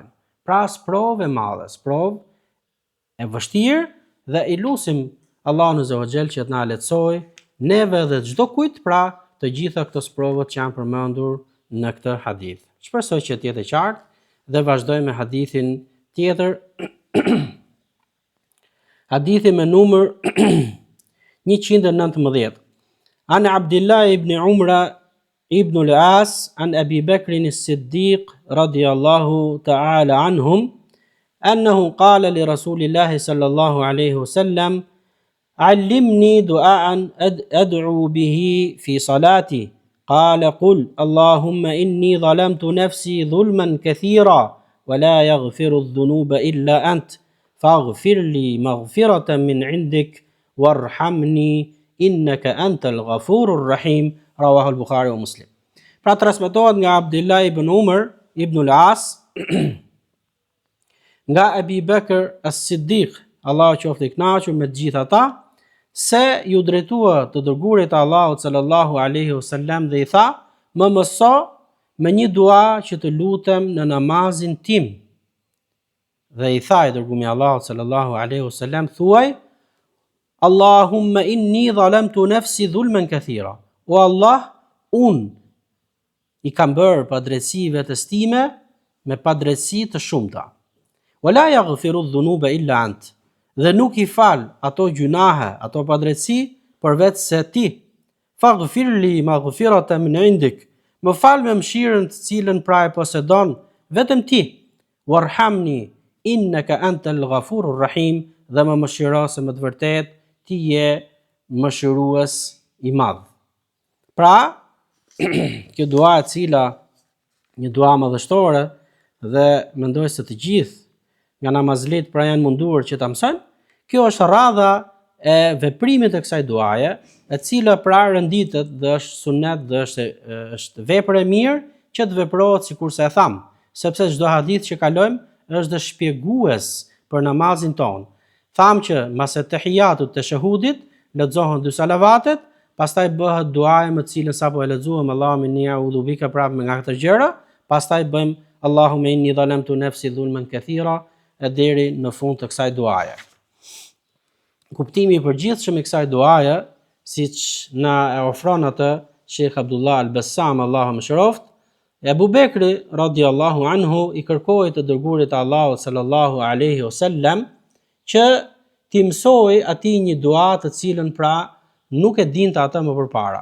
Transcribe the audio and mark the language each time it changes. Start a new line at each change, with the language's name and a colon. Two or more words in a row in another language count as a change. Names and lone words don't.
Albanian: Pra sprovë e madhe, sprovë e vështirë dhe i lutim Allahun
Arabic: عز وجل
Albanian: që të na lehtësoj neve dhe çdo kujt pra të gjitha këto sprovët që janë përmendur në këtë hadith. Shpresoj që të jetë qartë dhe vazhdojmë me hadithin tjetër. Hadithi me numër 119.
Arabic: عن عبد الله بن عمرو بن العاص عن أبي بكر الصديق رضي الله تعالى عنهم أنه قال لرسول الله صلى الله عليه وسلم علمني دعاء أدعو به في صلاتي قال قل اللهم إني ظلمت نفسي ظلما كثيرا ولا يغفر الذنوب إلا أنت فاغفر لي مغفرة من عندك وارحمني إنك أنت الغفور الرحيم رواه البخاري ومسلم.
Albanian: Pra transmetohet nga Abdullah ibn Umar ibn al-As nga Abi Bakr as-Siddiq, Allahu qoftë i kënaqur me të gjithë ata, se ju drejtua të dërguarit të Allahut
Arabic: صلى الله عليه وسلم
Albanian: dhe i tha: "Më mëso me një dua që të lutem në namazin tim." Dhe i tha i dërguari i Allahut
Arabic: صلى الله عليه وسلم:
Albanian: "Thuaj:
Arabic: اللهم إني ظلمت نفسي ظلما كثيرا."
Albanian: O Allah, i kam bërë padrejtësi vetes time me padrejtësi të shumta.
Arabic: ولا يغفر الذنوب إلا أنت.
Albanian: Dhe nuk i fal ato gjunahe, ato padrejtësi përveç se ti.
Arabic: فاغفر لي مغفرة من عندك.
Albanian: Më fal me mëshirën të cilën pra e posedon vetëm ti.
Arabic: وارحمني إنك أنت الغفور الرحيم.
Albanian: Dhe më mëshiro se më të vërtet ti je mëshirues i madh. Pra, kjo dua e cila një dua madhështore dhe mendoj se të gjithë nga namazlit pra janë munduar që ta mësojnë, kjo është radha e veprimit të kësaj duaje, e cila pra renditet dhe është sunet dhe është vepër e mirë që të veprohet sikurse e tham, sepse çdo hadith që kalojmë është dhe shpjegues për namazin ton. Tham që mas e tahiyatut të shahudit lexohen dy salavatet, pastaj bëhet duaja me të cilën sapo e lexuam
Arabic: اللهم إني أعوذ بك
Albanian: prapë me nga këto gjëra, pastaj bëjmë
Arabic: اللهم إني ظلمت نفسي ظلما كثيرا
Albanian: e deri në fund të kësaj duaje. Kuptimi i përgjithshëm i kësaj duaje, siç na e ofron atë Sheikh Abdullah al-Bassam, Allahu mëshiroft, Abu Bekri
Arabic: رضي الله عنه
Albanian: i kërkoi të dërguarit të Allahut
Arabic: صلى الله عليه وسلم
Albanian: që t'i mësoi atij një dua të cilën pra nuk e dinte atë më përpara.